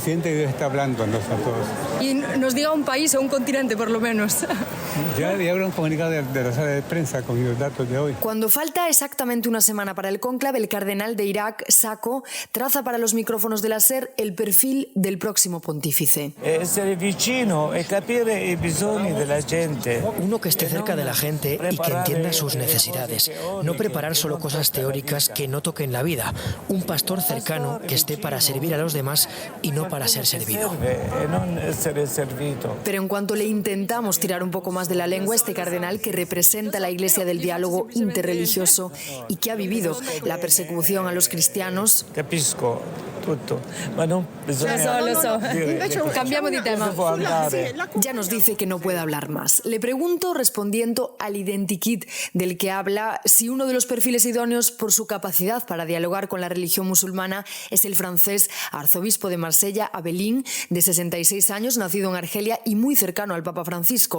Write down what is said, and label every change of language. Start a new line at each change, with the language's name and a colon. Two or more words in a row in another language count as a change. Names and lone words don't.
Spanish: El presidente está hablando a nosotros. Y nos diga un país o un continente, por lo menos. Ya habrá un comunicado de la sala de prensa con los datos de hoy. Cuando falta exactamente una semana para el cónclave, el cardenal de Irak, Sacco, traza para los micrófonos de la SER el perfil del próximo pontífice.
Italian: Essere vicino e capire i bisogni della gente.
Spanish: Uno que esté cerca de la gente y que entienda sus necesidades. No preparar solo cosas teóricas que no toquen la vida. Un pastor cercano que esté para servir a los demás y no para ser servido. Pero en cuanto le intentamos tirar un poco más de la lengua, este cardenal que representa la Iglesia del diálogo interreligioso y que ha vivido la persecución a los cristianos.
Italian: Capisco tutto, ma non bisogna... Lo so. Cambiamo di tema.
Spanish: Ya nos dice que no puede hablar más. Le pregunto, respondiendo al identikit del que habla, si uno de los perfiles idóneos por su capacidad para dialogar con la religión musulmana es el francés arzobispo de Marsella, Abelín, de 66 años, nacido en Argelia y muy cercano al Papa Francisco.